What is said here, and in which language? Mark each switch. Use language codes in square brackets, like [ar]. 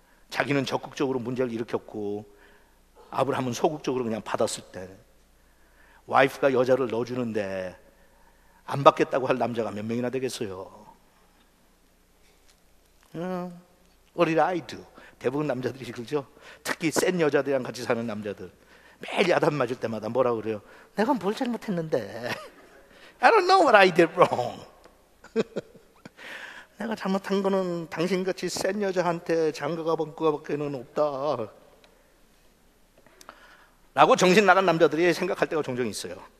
[ko] 자기는 적극적으로 문제를 일으켰고 아브라함은 소극적으로 그냥 받았을 때 와이프가 여자를 넣어주는데 안 받겠다고 할 남자가 몇 명이나 되겠어요. [en] What did I do? [ko] 대부분 남자들이 그러죠. 특히 센 여자들이랑 같이 사는 남자들 매일 야단 맞을 때마다 뭐라 그래요? 내가 뭘 잘못했는데 [en] I don't know what I did wrong. [ko] 내가 잘못한 거는 당신같이 센 여자한테 장가가 번거밖에는 없다 라고 정신 나간 남자들이 생각할 때가 종종 있어요.